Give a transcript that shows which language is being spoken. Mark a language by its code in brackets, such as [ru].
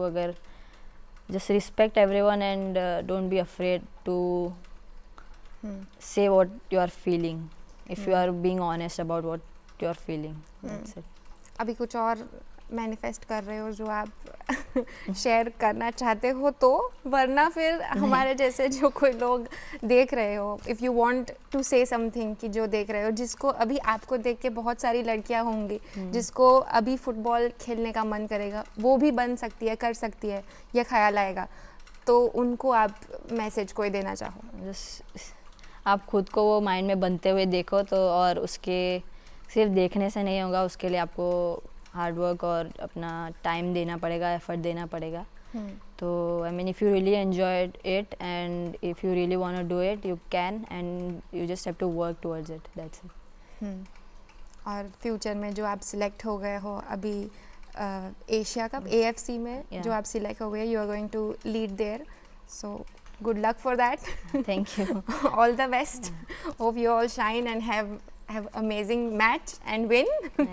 [en] अगर just respect everyone and don't be afraid to say what you are feeling, if you are being honest about what you are feeling. That's it. [hi] अभी कुछ और manifest कर रहे हो जो आप शेयर करना चाहते हो तो, वरना फिर हमारे जैसे जो कोई लोग देख रहे हो, [en] if you want to say something, [hi] कि जो देख रहे हो, जिसको अभी आपको देख के बहुत सारी लड़कियां होंगी जिसको अभी फुटबॉल खेलने का मन करेगा, वो भी बन सकती है, कर सकती है, ये ख्याल आएगा, तो उनको आप मैसेज कोई देना चाहो? Just आप खुद को वो माइंड में बनते हुए देखो तो, और उसके सिर्फ देखने से नहीं होगा, उसके लिए आपको हार्ड वर्क और अपना टाइम देना पड़ेगा, एफर्ट देना पड़ेगा। [en] तो I mean if you really enjoyed it and if you really want to do it you can and you just have to work towards it, that's it. [hi] और future में जो आप सिलेक्ट हो गए हो अभी एशिया कप AFC में [en] Yeah. [hi] जो आप सिलेक्ट हो गए, [en] You are going to lead there, so good luck for that. Thank you. All the best. Hope you all shine and have amazing match and win.